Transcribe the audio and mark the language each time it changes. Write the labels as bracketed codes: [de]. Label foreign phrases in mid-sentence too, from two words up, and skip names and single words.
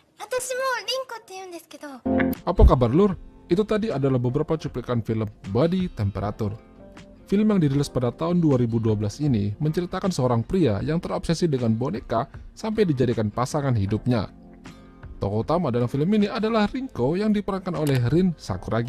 [ja] 私もリンコって言うんですけど。 [id] Apa kabar lur? Itu tadi adalah beberapa cuplikan film Body Temperature. Film yang dirilis pada tahun 2012 ini menceritakan seorang pria yang terobsesi dengan boneka sampai dijadikan pasangan hidupnya. Tokoh utama dalam film ini adalah Rinko yang diperankan oleh Rin Sakuragi.